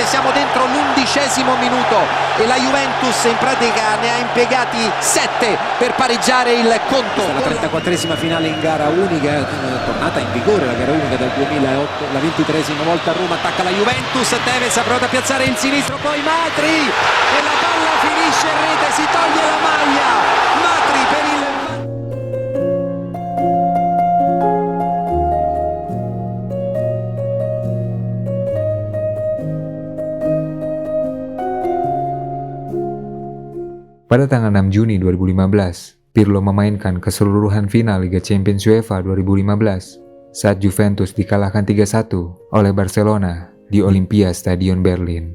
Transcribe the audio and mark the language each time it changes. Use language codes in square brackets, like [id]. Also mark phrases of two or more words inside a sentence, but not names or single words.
[it] Siamo dentro l'11° minuto e la Juventus in pratica ne ha impiegati 7 per pareggiare il conto. La 34esima finale in gara unica, è tornata in vigore la gara unica dal 2008, la 23esima volta a Roma, attacca la Juventus, Tevez ha provato a piazzare il sinistro, poi Matri e la palla finisce in rete, si toglie la maglia, Matri per il... [id] Pada tanggal 6 Juni 2015, Pirlo memainkan keseluruhan final Liga Champions UEFA 2015 saat Juventus dikalahkan 3-1 oleh Barcelona di Olympia Stadion Berlin.